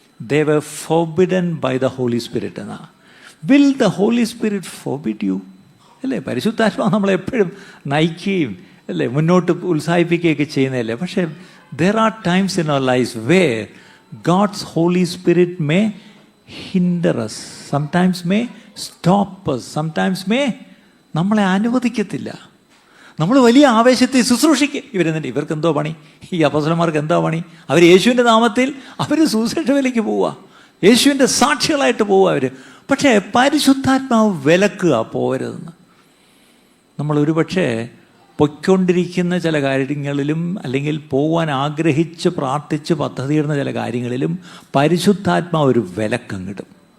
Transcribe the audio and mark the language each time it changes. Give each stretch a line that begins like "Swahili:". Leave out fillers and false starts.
English: They were forbidden by the Holy Spirit
Malayalam: എന്നാ.
English: Will the Holy Spirit forbid you?
Malayalam: അല്ലേ? പരിശുദ്ധാത്മാവ് നമ്മളെപ്പോഴും നയിക്കുകയും അല്ലേ മുന്നോട്ട് ഉത്സാഹിപ്പിക്കുകയൊക്കെ ചെയ്യുന്നതല്ലേ. പക്ഷേ
English: there are times in our lives where God's Holy Spirit may hinder us, sometimes may stop us, sometimes may
Malayalam: നമ്മളെ അനുവദിക്കത്തില്ല. നമ്മൾ വലിയ ആവേശത്തെ ശുശ്രൂഷിക്കുക. ഇവർക്ക് എന്തോ പണി? ഈ അപ്പോസ്തലന്മാർക്ക് എന്താ പണി? അവർ യേശുവിൻ്റെ നാമത്തിൽ അവർ സുവിശേഷ വേലയ്ക്ക് പോവുക, യേശുവിൻ്റെ സാക്ഷികളായിട്ട് പോവുക അവർ. പക്ഷേ പരിശുദ്ധാത്മാവ് വിലക്കുക, പോകരുതെന്ന്. നമ്മൾ ഒരുപക്ഷെ പൊയ്ക്കൊണ്ടിരിക്കുന്ന ചില കാര്യങ്ങളിലും അല്ലെങ്കിൽ പോകാൻ ആഗ്രഹിച്ച് പ്രാർത്ഥിച്ച് പദ്ധതിയിടുന്ന ചില കാര്യങ്ങളിലും പരിശുദ്ധാത്മാവ് ഒരു വിലക്കങ്ങിടും.